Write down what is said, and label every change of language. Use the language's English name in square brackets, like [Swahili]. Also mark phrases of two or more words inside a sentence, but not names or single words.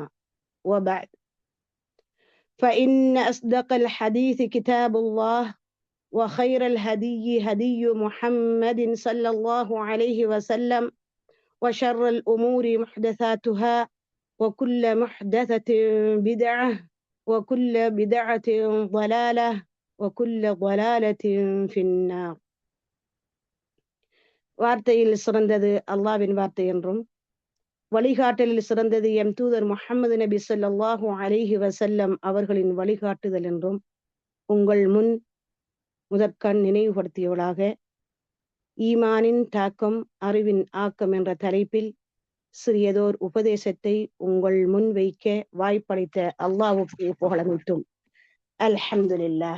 [Arabic] وبعد، فإن أصدق الحديث كتاب الله، وخير الهدي هدي محمد صلى الله عليه وسلم، وشر الأمور محدثاتها، وكل محدثة بدعة، وكل بدعة ضلالة، وكل ضلالة في النار. [Tamil] வார்த்தையில் சிறந்தது அல்லாஹ்வின் வார்த்தை என்றும், வழிகாட்டலில் சிறந்தது எம் தூதர் முஹம்மது நபி [Arabic] صلى الله عليه وسلم [Tamil] அவர்களின் வழிகாட்டுதல் என்றும் உங்கள் முன் முதற்கண் நினைவுபடுத்தியவளாக ஈமானின் தாக்கம் அறிவின் ஆக்கம் என்ற தலைப்பில் சிறியதோர் உபதேசத்தை உங்கள் முன் வைக்க வாய்ப்பளித்த அல்லாஹ்வுக்கு புகழமைத்தும் அல்ஹம்துலில்லாஹ்.